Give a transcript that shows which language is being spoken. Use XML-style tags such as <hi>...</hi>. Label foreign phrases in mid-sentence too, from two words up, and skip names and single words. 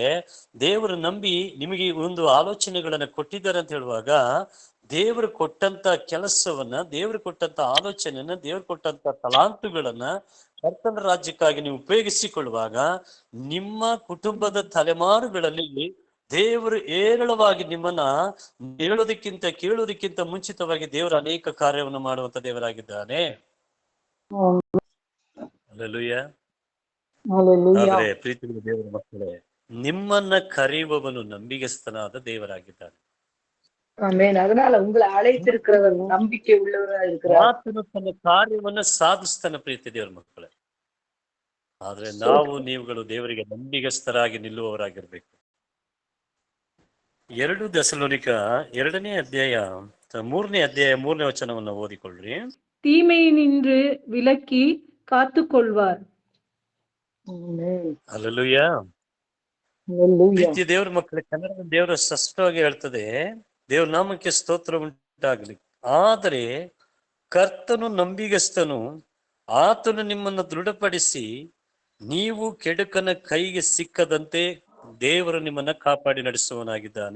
<kn>ದೇವರು ನಂಬಿ ನಿಮಗೆ ಒಂದು ಆಲೋಚನೆಗಳನ್ನ ಕೊಟ್ಟಿದ್ದಾರೆ ಅಂತ ಹೇಳುವಾಗ, ದೇವರು ಕೊಟ್ಟಂತ ಕೆಲಸವನ್ನ, ದೇವರು ಕೊಟ್ಟಂತ ಆಲೋಚನೆಯನ್ನ, ದೇವರು ಕೊಟ್ಟಂತ ತಲಾಂತುಗಳನ್ನ ಕರ್ತನ ರಾಜ್ಯಕ್ಕಾಗಿ ನೀವು ಉಪಯೋಗಿಸಿಕೊಳ್ಳುವಾಗ ನಿಮ್ಮ ಕುಟುಂಬದ ತಲೆಮಾರುಗಳಲ್ಲಿ ದೇವರು ಏರಳವಾಗಿ ನಿಮ್ಮನ್ನ ಹೇಳೋದಕ್ಕಿಂತ ಕೇಳೋದಕ್ಕಿಂತ ಮುಂಚಿತವಾಗಿ ದೇವರು ಅನೇಕ ಕಾರ್ಯವನ್ನು ಮಾಡುವಂತ ದೇವರಾಗಿದ್ದಾನೆ. ಹಲ್ಲೆಲೂಯಾ. ಆದ್ರೆ ಪ್ರೀತಿಯ ದೇವರ ಮಕ್ಕಳೇ, ನಿಮ್ಮನ್ನ ಕರೆಯುವವನು ನಂಬಿಗಸ್ತನಾದ ದೇವರಾಗಿದ್ದಾನೆ.</kn> <ta>அதனால உங்களை அழைத்திருக்கிறவர் நம்பிக்கை உள்ளவரா இருக்கிறார்.</ta> <kn>ಆತನು ತನ್ನ ಕಾರ್ಯವನ್ನ ಸಾಧಿಸ್ತಾನೆ ಪ್ರೀತಿ ದೇವರ ಮಕ್ಕಳೇ. ಆದ್ರೆ ನಾವು ನೀವುಗಳು ದೇವರಿಗೆ ನಂಬಿಗಸ್ತರಾಗಿ ನಿಲ್ಲುವವರಾಗಿರ್ಬೇಕು. 2 ಥೆಸಲೋನಿಕ 2ನೇ ಅಧ್ಯಾಯ 3ನೇ ವಚನವನ್ನು ಓದಿಕೊಳ್ಳ್ರಿ.</kn> <ta>தீமையினின்று விலக்கி காத்துக்கொள்வார்.</ta> <kn>ಹಲ್ಲೆಲೂಯಾ. ಪ್ರೀತಿ ದೇವರ ಮಕ್ಕಳೇ, ಕನ್ನಡದ ದೇವರ ಸ್ಪಷ್ಟವಾಗಿ ಹೇಳ್ತದೆ, ದೇವ್ರ ನಾಮಕ್ಕೆ ಸ್ತೋತ್ರ ಉಂಟಾಗಲಿ. ಆದರೆ ಕರ್ತನು ನಂಬಿಗಸ್ತನು, ಆತನು ನಿಮ್ಮನ್ನು ದೃಢಪಡಿಸಿ ನೀವು ಕೆಡುಕನ ಕೈಗೆ ಸಿಕ್ಕದಂತೆ ದೇವರು ನಿಮ್ಮನ್ನ ಕಾಪಾಡಿ ನಡೆಸುವನಾಗಿದ್ದಾನೆ.</kn>